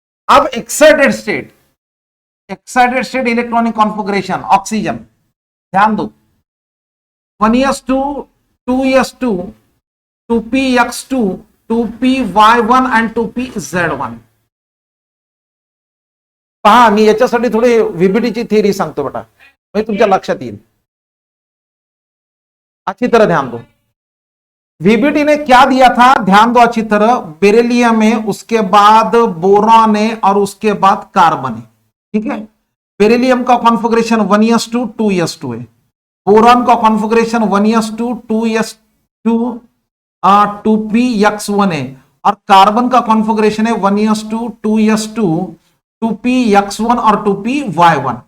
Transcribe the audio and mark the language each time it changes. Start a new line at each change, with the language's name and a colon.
Hindi: अब excited state electronic configuration oxygen, ध्यान दो, 1s2, 2s2, 2px2, 2py1 and 2pz1।
Marathi: पहा, मी याच्यासाठी थोडी वीबीटीची थ्योरी सांगतो बेटा, म्हणजे तुमच्या लक्षात येईल।
Hindi: अच्छी तरह ध्यान दो, वीबीटी ने क्या दिया था, ध्यान दो अच्छी तरह, बेरिलियम है, उसके बाद बोरॉन है, और उसके बाद कार्बन है। ठीक है। बेरिलियम का कॉन्फ़िगरेशन 1s2, 2s2 है, बोरॉन का कॉन्फ़िगरेशन 1s2 2s2 2px1 है, और कार्बन का कॉन्फ़िगरेशन है 1s2 2s2 2px1 और 2py1।